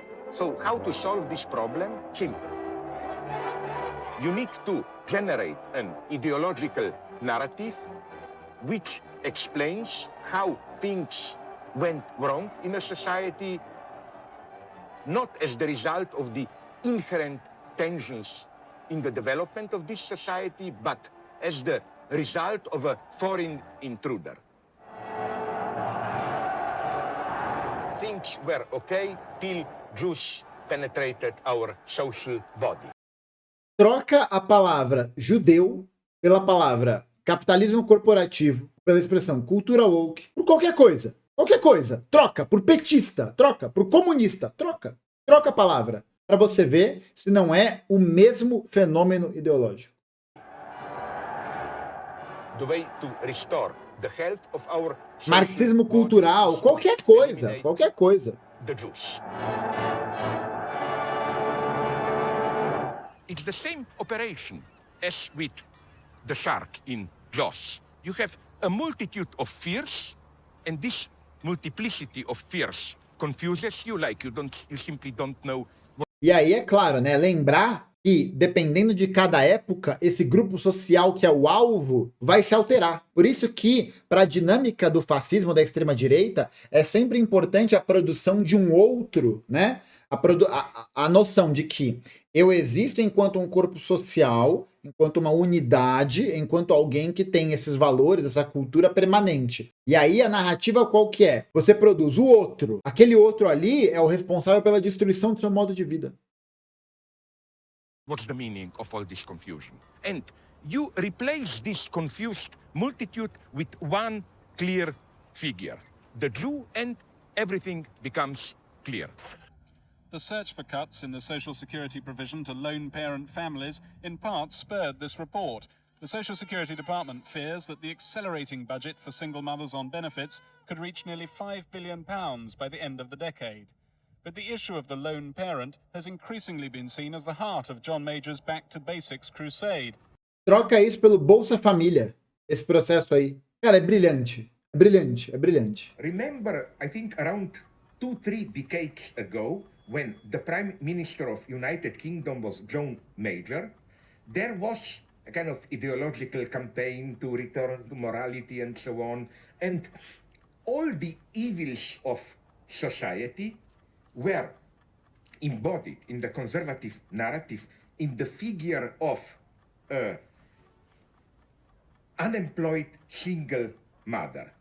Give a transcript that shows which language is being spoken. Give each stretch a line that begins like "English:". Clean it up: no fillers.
English: So how to solve this problem? Simple. You need to generate an ideological narrative which explains how things went wrong in a society, not as the result of the inherent tensions in the development of this society, but as the result of a foreign intruder. Things were okay till Jews penetrated our social body.
Portuguese: Troca a palavra judeu pela palavra capitalismo corporativo, pela expressão cultura woke, por qualquer coisa. Qualquer coisa. Troca por petista, troca por comunista, troca. Troca a palavra para você ver se não é o mesmo fenômeno ideológico.
English: The way to restore the health of our
Portuguese: marxismo cultural, qualquer coisa, qualquer coisa.
English: The Jews. It's the same operation as with the shark in Jaws. You have a multitude of fears, and this multiplicity of fears confuses you, like you simply don't know.
Portuguese: E aí é claro, né? Lembrar que, dependendo de cada época, esse grupo social que é o alvo vai se alterar. Por isso que, para a dinâmica do fascismo, da extrema-direita, é sempre importante a produção de um outro, né? A noção de que eu existo enquanto um corpo social, enquanto uma unidade, enquanto alguém que tem esses valores, essa cultura permanente. E aí a narrativa qual que é? Você produz o outro. Aquele outro ali é o responsável pela destruição do seu modo de vida.
English: What's the meaning of all this confusion? And you replace this confused multitude with one clear figure, the Jew, and everything becomes clear. The search for cuts in the social security provision to lone parent families in part spurred this report. The Social Security Department fears that the accelerating budget for single mothers on benefits could reach nearly £5 billion by the end of the decade. But the issue of the lone parent has increasingly been seen as the heart of John Major's Back to Basics crusade.
Portuguese: Troca isso pelo Bolsa Família, esse processo aí. Cara, é brilhante. É brilhante, é brilhante.
English: Remember, I think around 2-3 decades ago, when the Prime Minister of United Kingdom was John Major, there was a kind of ideological campaign to return to morality and so on, and all the evils of society were embodied in the conservative narrative in the figure of unemployed single mother.